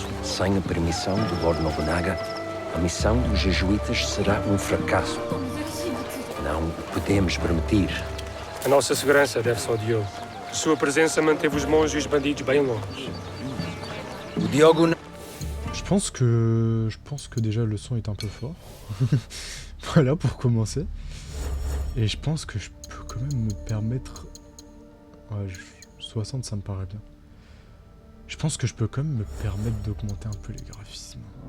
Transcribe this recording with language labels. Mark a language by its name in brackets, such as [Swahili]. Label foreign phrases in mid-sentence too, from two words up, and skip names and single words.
[Portuguese] Sem a permissão do Lord Nobunaga, a missão dos jesuítas será um fracasso. Não o podemos permitir. A nossa segurança deve-se ao Diogo. Sua presença manteve os monges e os bandidos bem longe. O Diogo não... [French] Je pense que déjà le son est un peu fort. Voilà pour commencer. Et je pense que je peux quand même me permettre... Ouais, 60 ça me paraît bien. Je pense que je peux quand même me permettre d'augmenter un peu les graphismes.